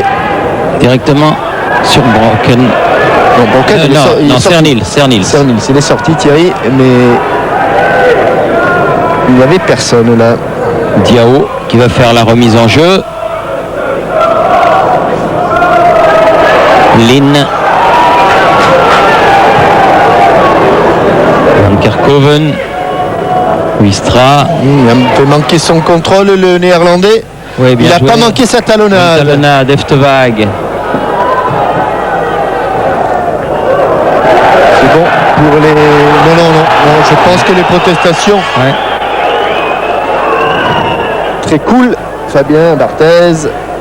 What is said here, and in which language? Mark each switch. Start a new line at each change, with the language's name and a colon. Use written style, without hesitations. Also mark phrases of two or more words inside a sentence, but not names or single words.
French: Directement sur Brocken. non, Brocken, il est sorti. Cernils. Cernils, il est sorti, Thierry, mais il n'y avait personne là. Diao qui va faire la remise en jeu. Lynn. Van Kerkhoven. Wistra. Il a un peu manqué son contrôle, le néerlandais. Oui, Il n'a pas manqué sa talonnade. Talonnade, Eftevag. C'est bon pour les... Non, je pense que les protestations... Ouais. Très cool. Fabien Barthez.